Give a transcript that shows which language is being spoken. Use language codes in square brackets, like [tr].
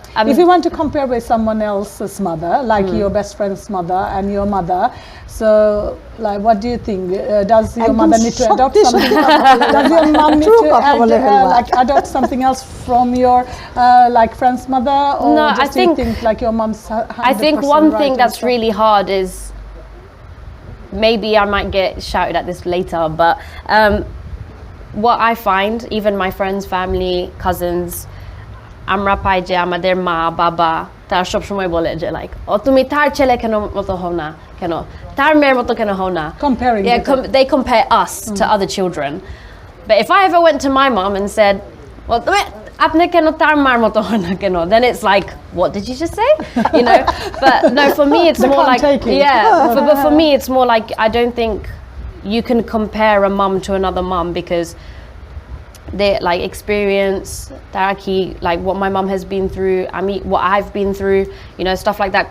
[en] if you want to compare with someone else's mother, like your best friend's mother and your mother, so like what do you think? Does your mother need to adopt something? Does your mom need to adopt something else from your like friend's mother, or no, just you think like your mom's 100% I think one thing right that's really hard is, maybe I might get shouted at this later, but what I find, even my friends, family, cousins, [bn] আমরা পাই যে আমাদের মা বাবা তার সব সময় বলে যে লাইক ও তুমি তার ছেলে কেন মতো হও না, [en] কেন তার মেয়ের মতো কেন হও না, comparing they compare us to other children. But if I ever went to my mom and said, well [bn] আপনি কেন তার মার মতো হও না কেন, [en] then it's like what did you just say, you know. But no, for me it's more like but for me it's more like I don't think you can compare a mum to another mum, because they like experience taraki like what my mom has been through, I mean what I've been through, you know, stuff like that.